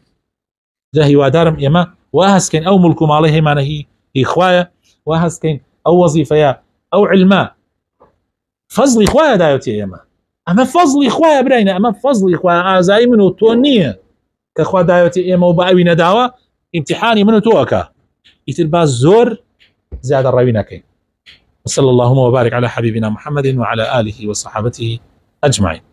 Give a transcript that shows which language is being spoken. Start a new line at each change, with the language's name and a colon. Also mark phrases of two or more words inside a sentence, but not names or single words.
Central Kurdish: جا هیوادارم ئێمە وا هەستکەین ئەو مڵک و ماڵی هەیمانە هی خوایە، وا هەستکەین ئەو وەزیفەیە ئەو علمە فەزڵی خوایە دایەتی ئێمە. ئەمە فەزڵی خوایە براینە، ئەمە فەزڵی خوایە، ئازایی من و تۆ نییە کە خوا دایەتی ئێمە و بە ئەوی نەداوە ئیمتیحانی من و تۆەکە، ئیتر باز زۆر زیادە ڕەوی نەکەین.
Arabic: وصلى اللهم وبارك على حبيبنا محمد وعلى آله وصحابته أجمعين.